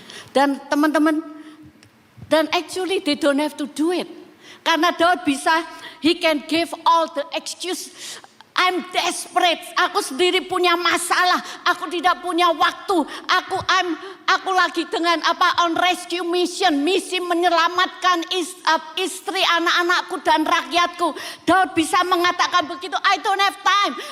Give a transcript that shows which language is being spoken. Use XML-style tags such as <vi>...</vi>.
<id>Dan teman-teman, dan</id> <en>actually they don't have to do it.</en> <id>Karena Daud bisa,</id> <en>he can give all the excuse. I'm desperate,</en> <id>aku sendiri punya masalah, aku tidak punya waktu, aku lagi dengan</id> <en>on rescue mission,</en> <id>misi menyelamatkan istri, anak-anakku dan rakyatku. Daud bisa mengatakan begitu,</id> <en>I don't have time.</en>